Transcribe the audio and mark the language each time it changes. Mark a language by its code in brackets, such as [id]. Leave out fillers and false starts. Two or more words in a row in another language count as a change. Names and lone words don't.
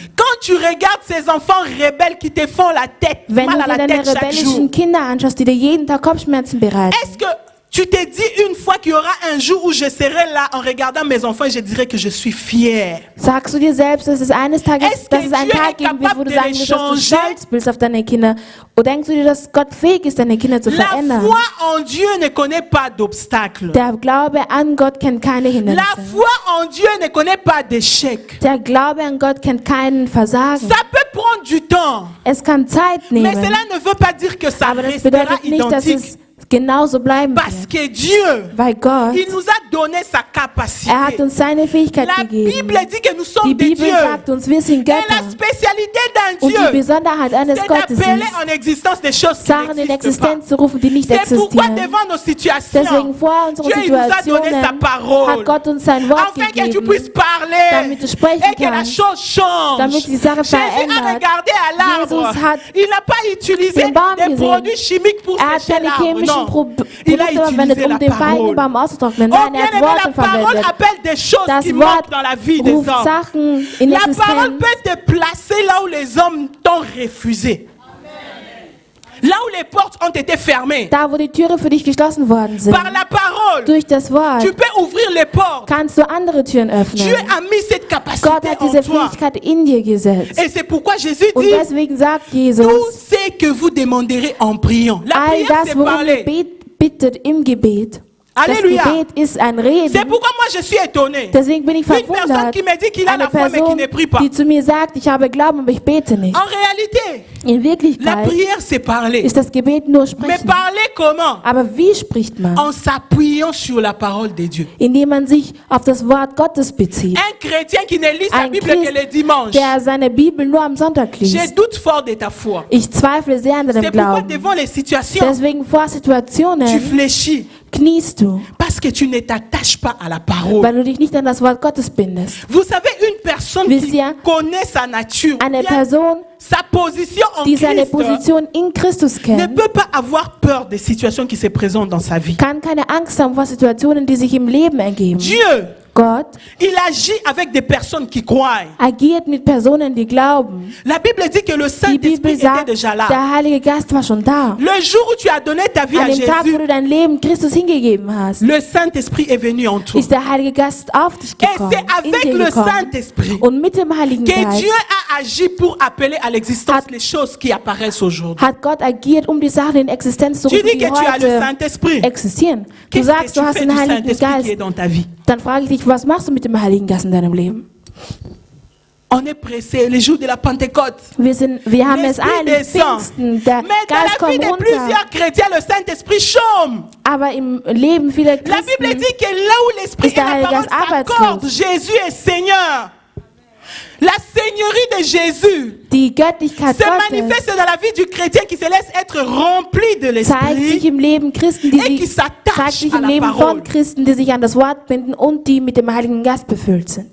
[fr] Quand tu regardes ces enfants rebelles qui te font la tête, [de] Wenn [fr] mal [de] du [fr] à [de] dir [fr] la [de] deine [fr] tête chaque jour, [de] rebellischen Kinder anschaust, die dir jeden Tag Kopfschmerzen bereiten, [fr] est-ce que tu te dis une fois qu'il y aura un jour où je serai là en regardant mes enfants et je dirais que je suis fier? [de] sagst du dir selbst, dass es eines Tages, [fr] Est-ce [de] dass [fr] que [de] es einen [fr] Dieu [de] Tag [fr] est [de] geben wird, wo du [fr] capable de [de] sagen [fr] les [de] wirst, dass du [fr] changer? [de] stolz bist auf deine Kinder? Oder denkst du dir, dass Gott fähig ist, deine Kinder zu [fr] La [de] verändern? [fr] foi en Dieu ne connaît pas d'obstacles. [de] Der Glaube an Gott kennt keine [fr] La [de] Hindernisse. [fr] foi en Dieu ne connaît pas d'échec. [de] Der Glaube an Gott kennt keinen Versagen. [fr] Ça peut prendre du temps, [de] Es kann Zeit [fr] mais [de] nehmen, [fr] cela ne veut pas dire que ça [de] aber das [fr] restera [de] bedeutet nicht, dass [fr] identique. [de] es genauso bleiben [fr] Parce [de] wird. [fr] que Dieu, [de] Weil Gott, [fr] il nous a donné sa capacité. [de] er hat uns seine Fähigkeit [fr] La [de] gegeben. [fr] Bible dit que nous sommes [de] Die [fr] des [de] Bibel [fr] dieux. [de] sagt uns, wir sind [fr] Et la [de] Götter. [fr] spécialité d'un [de] Und die [fr] Dieu, [de] Besonderheit eines [fr] c'est [de] Gottes [fr] d'appeler [de] ist, [fr] en existence des choses qui [de] Sachen in [fr] n'existent pas. [de] Existenz zu rufen, die nicht [fr] C'est pourquoi [de] existieren. [fr] devant nos situations, [de] Deswegen vor unseren [fr] Dieu il nous a donné sa [de] Situationen [fr] parole, [de] hat Gott uns sein Wort [fr] afin que tu [de] gegeben, [fr] puisses parler [de] damit du sprechen [fr] et que la [de] kannst, [fr] chose change. [de] damit die Sache [fr] Jésus a [de] verändert. [fr] regardé à l'arbre. [de] Jesus hat [fr] Il n'a pas utilisé [de] den Baum [fr] des [de] gesehen. [fr] produits chimiques pour [de] Er hat [fr] sécher [de] keine [fr] l'arbre. [de] chemischen [fr] Non. [de] Produkte [fr] Il a [de] verwendet, [fr] utilisé [de] um [fr] la [de] den [fr] parole. [de] Feigenbaum auszutrocknen. [fr] Oh [de] Nein, er [fr] bien, Bien-aimé, [de] Worte [fr] la parole [de] verwendet. [fr] appelle des choses [de] Das [fr] qui [de] Wort [fr] manquent dans la vie des [de] ruft [fr] hommes. [de] Sachen in [fr] La parole [de] Existenz. [fr] peut te placer là où les hommes t'ont refusé. Là où les portes ont été fermées. [de] Da, wo die Türen für dich geschlossen worden sind, [fr] Par la parole, [de] durch das Wort, [fr] tu peux ouvrir les portes. [de] kannst du andere Türen [fr] Dieu [de] öffnen. [fr] a mis cette [de] Gott [fr] capacité [de] hat [fr] en [de] diese [fr] toi. [de] Fähigkeit in dir gesetzt. [fr] Et c'est pourquoi Jésus [de] Und [fr] dit, [de] deswegen sagt [fr] tout [de] Jesus, [fr] ce que vous demanderez en priant. La [de] all [fr] prière, [de] das, [fr] c'est [de] worum ihr [fr] parler. [de] bittet im Gebet, das [fr] Alléluia. [de] Gebet ist ein [fr] C'est [de] Reden. [fr] pourquoi moi je suis étonné. [de] Deswegen bin ich [fr] Une personne [de] verwundert. [fr] qui me dit qu'il a [de] Eine [fr] la foi mais qui [de] Person, [fr] ne prie pas. [de] die zu mir sagt, ich habe Glauben, aber ich bete nicht. [fr] En réalité, [de] In [fr] la [de] Wirklichkeit [fr] prière, c'est parler. [de] ist das Gebet nur [fr] Mais [de] Sprechen. [fr] parler comment? [de] Aber wie spricht man? [fr] En s'appuyant sur la parole de Dieu. [de] Indem man sich auf das Wort Gottes bezieht. [fr] Un chrétien qui ne lit sa [de] Ein [fr] Bible que le [de] Christ, [fr] dimanche. [de] der seine Bibel nur am Sonntag [fr] Je [de] liest. [fr] doute fort de ta foi. [de] Ich zweifle sehr an deinem [fr] C'est pourquoi [de] Glauben. [fr] devant les situations, [de] Deswegen vor [fr] tu [de] Situationen [fr] fléchis. [de] kniest du, [fr] Parce que tu ne t'attaches pas à la parole. [de] weil du dich nicht an das Wort Gottes bindest. [fr] Vous savez, une personne [de] Wisst [fr] qui [de] ihr, [fr] connaît sa nature, [de] Eine [fr] bien [de] Person, [fr] sa position en [de] die seine [fr] Christ, [de] Position in Christus [fr] ne [de] kennt, [fr] peut pas avoir peur des situations qui se présentent dans sa vie. [de] kann keine Angst haben vor Situationen, die sich im Leben ergeben. [fr] Dieu, [de] Gott [fr] il agit avec des personnes qui croient. [de] agiert mit Personen, die glauben. [fr] La Bible dit que le [de] Die [fr] Saint-Esprit [de] Bibel [fr] était [de] sagt, [fr] déjà là. [de] der Heilige Geist war schon da. [fr] Le jour où tu as donné ta vie à [de] An dem Tag, [fr] Jésus, [de] wo du dein Leben Christus hingegeben hast, [fr] le Saint-Esprit est venu en toi. [de] ist der Heilige Geist auf dich [fr] Et [de] gekommen, [fr] c'est [de] in [fr] avec [de] dir [fr] le [de] gekommen. [fr] Saint-Esprit [de] Und mit dem Heiligen [fr] que [de] Geist [fr] Dieu a agi pour appeler à l'existence les choses qui apparaissent aujourd'hui. [de] hat Gott agiert, um die Sachen in Existenz zu [fr] Tu [de] rufen, [fr] dis [de] die [fr] que tu as le [de] heute [fr] Saint-Esprit. [de] existieren. Du [fr] Qu'est-ce que [de] sagst, du [fr] tu [de] hast [fr] fais [de] den [fr] du [de] Heiligen [fr] Saint-Esprit qui est [de] Geist. [fr] dans ta vie? [de] Dann frage ich dich, was machst du mit dem Heiligen Geist in deinem Leben? [fr] On est pressé, les jours de la Pentecôte. [de] Wir haben es [fr] L'Esprit [de] eilig, [fr] descend. [de] Pfingsten, der [fr] Mais dans [de] Geist [fr] la vie [de] kommt [fr] de [de] runter. [fr] plusieurs chrétiens, le Saint-Esprit chôme. [de] Aber im Leben vieler [fr] La Bible [de] Christen, [fr] dit que là où l'Esprit [de] ist [fr] et [de] der [fr] la [de] Heilige [fr] parole [de] Geist arbeitslos. [fr] s'accordent, Jésus est Seigneur. La seigneurie de Jésus [de] die Göttlichkeit [fr] se [de] Gottes [fr] manifeste dans la vie du chrétien qui se laisse être rempli de [de] zeigt sich [fr] l'Esprit [de] im Leben Christen, die [fr] et qui [de] sich, [fr] s'attachent [de] zeigt sich [fr] à [de] im [fr] la [de] Leben [fr] parole. [de] von Christen, die sich an das Wort binden und die mit dem Heiligen Geist befüllt sind.